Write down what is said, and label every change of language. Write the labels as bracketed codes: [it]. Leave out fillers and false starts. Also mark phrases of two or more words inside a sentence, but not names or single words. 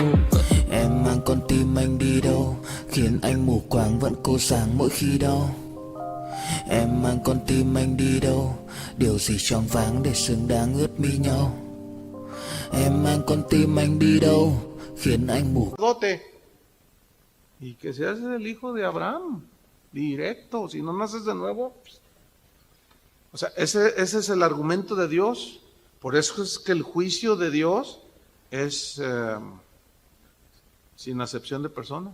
[vi] Em mang con tim anh đi đâu, khiến anh mù quáng vẫn cô sáng mỗi khi đau. Em mang con tim anh đi đâu, điều gì choáng váng để xứng đáng ướt mi nhau. Em mang con tim anh đi đâu, khiến anh mù. [es] Y que seas el hijo de Abraham, directo, si no naces de nuevo. O sea, ese es el argumento de Dios. Por eso es que el juicio de Dios es sin acepción de personas.